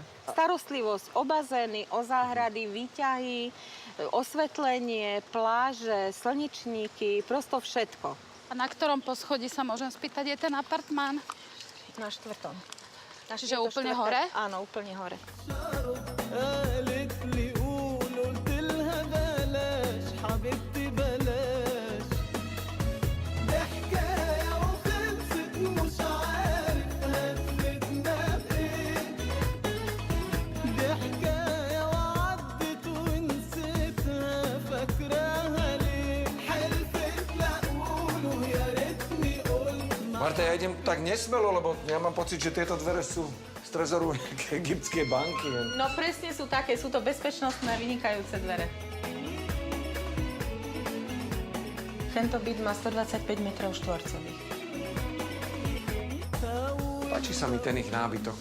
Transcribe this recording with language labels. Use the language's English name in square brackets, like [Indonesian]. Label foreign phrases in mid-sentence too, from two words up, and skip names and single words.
[Slovak] Starostlivosť o bazény, o záhrady, výťahy, osvetlenie, pláže, slnečníky, prosto všetko. A na ktorom poschodí sa môžem spýtať, je ten apartmán? Na 4. Čiže úplne hore? Áno, úplne hore. [Arabic] قالت لي قول قلت لها بلاش حبيبتي بلاش دي حكاية وخلصت مش عارف هتفيدنا بإيه دي حكاية وعدت ونسيتها فاكراها ليه حلفت لا قولوا يا ريتني قلت [Slovak] Marta, ja idem tak nesmelo, lebo ja mám pocit, že tieto dvere sú z trezoru nejakej egyptskej banky. No presne sú také, sú to bezpečnostné, vynikajúce dvere. Tento byt má 125 metrov štvorcových. Páči sa mi ten ich nábytok.